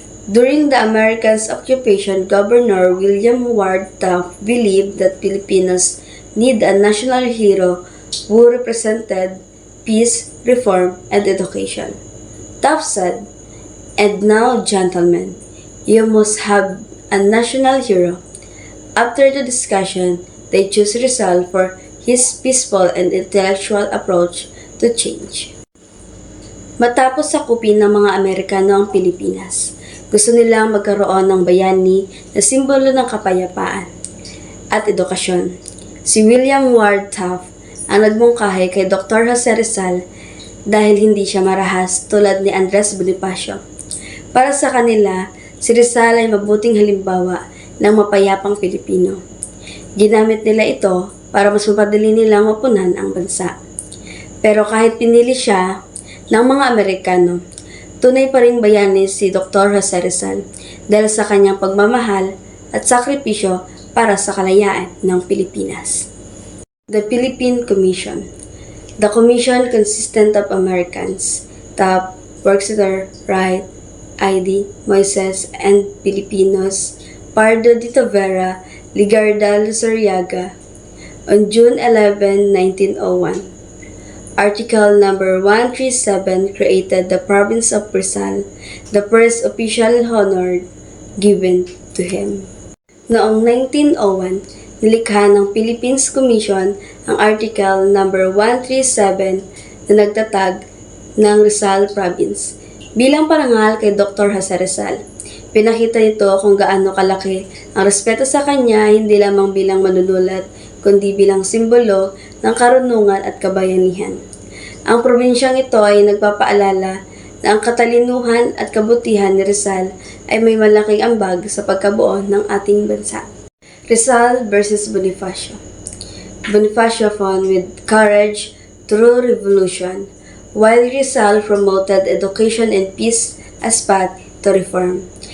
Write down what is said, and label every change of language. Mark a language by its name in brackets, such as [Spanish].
[English] During the Americans' occupation, Governor William Ward Taft believed that Filipinos need a national hero who represented peace, reform, and education. Taft said, "And now, gentlemen, you must have a national hero." After the discussion, they chose Rizal for his peaceful and intellectual approach to change. [Filipino] Matapos sakupin ng mga Amerikano ang Pilipinas, gusto nilang magkaroon ng bayani na simbolo ng kapayapaan at edukasyon. Si William Ward Taft ang nagmungkahi kay Dr. Jose Rizal dahil hindi siya marahas tulad ni Andres Bonifacio. Para sa kanila, si Rizal ay mabuting halimbawa ng mapayapang Pilipino. Ginamit nila ito para mas mapadali nilang mapunan ang bansa. Pero kahit pinili siya ng mga Amerikano, tunay pa ring bayani si Dr. Jose Rizal dahil sa kanyang pagmamahal at sakripisyo para sa kalayaan ng Pilipinas. [English] The Philippine Commission. The commission consisted of Americans, Taft, Worcester, Wright, ID, Moises, and Filipinos, Pardo de Tavera, Ligarda Luzarriaga. On June 11, 1901, Article number 137 created the province of Rizal, the first official honor given to him. [Filipino] Noong 1901, nilikha ng Philippines Commission ang Article number 137 na nagtatag ng Rizal Province. Bilang parangal kay Dr. Jose Rizal, pinakita nito kung gaano kalaki ang respeto sa kanya hindi lamang bilang manunulat, kundi bilang simbolo ng karunungan at kabayanihan. Ang probinsyang ito ay nagpapaalala na ang katalinuhan at kabutihan ni Rizal ay may malaking ambag sa pagkabuo ng ating bansa. [English] Rizal versus Bonifacio. Bonifacio fought with courage through revolution, while Rizal promoted education and peace as path to reform.